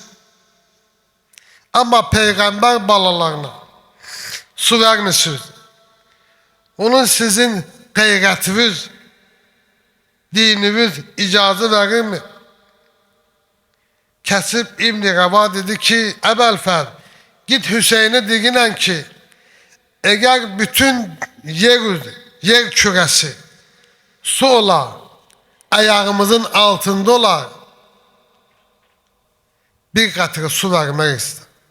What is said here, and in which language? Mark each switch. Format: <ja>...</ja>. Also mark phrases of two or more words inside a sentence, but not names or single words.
<az>Amma Peyğəmbər balalarına su vermişsiniz. Onun sizin qeyrətiniz, dininiz icazə verirmi? Kəsib İbn-i Rəva dedi ki, Əbəlfəz,</az> <tr>git Hüseyin'e deyinən ki, eğer bütün yer küresi su olar, ayağımızın altında olar, bir qatırı su vermek ister.</tr>